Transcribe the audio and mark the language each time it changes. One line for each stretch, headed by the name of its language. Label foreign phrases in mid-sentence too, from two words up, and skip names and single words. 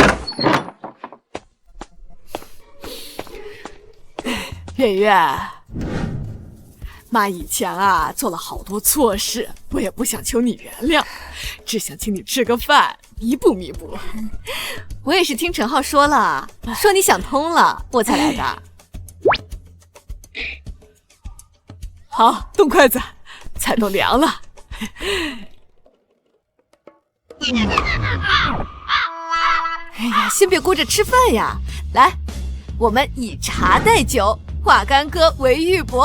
Chinese: 月月， 媽以前啊做了好多錯事，我也不想求你原諒，只想請你吃個飯，彌補彌補。我也是聽陳浩說了，說你想通了，我才來的。好，动筷子，菜都涼了。哎呀，先別顧着吃飯呀，來，我們以茶代酒，化干戈為玉帛。